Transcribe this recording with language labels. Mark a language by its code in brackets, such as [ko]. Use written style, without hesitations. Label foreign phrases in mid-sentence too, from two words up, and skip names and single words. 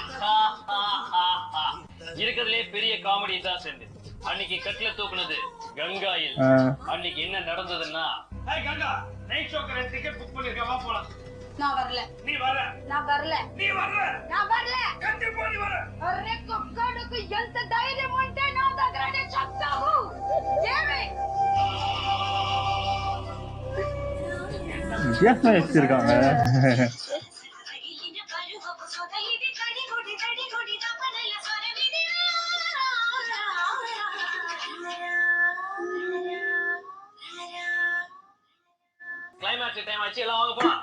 [ta] இருக்கிறதுலே பெரிய காமெடி தான் செஞ்சு. அன்னைக்கு கட்டில தூக்குனது கங்காயில். அன்னைக்கு என்ன நடந்ததுன்னா, கங்கா [en] night show [ta] 2 டிக்கெட் புக் பண்ணிருக்க, வா போலாம். நான் வரல. நீ வர. நான் வரல. நீ வர. நான் வரல. கண்டிப்பா நீ வர. [te] అరే కుక్కడుకు ఎంత ధైర్యం ఉంటే నా దగ్గరనే చెప్తావు. ఏమి [ta] வித்தியாசமா வச்சிருக்காங்க. [en] climax time [ta] ஆச்சு, எல்லாம் வாங்க போலாம்.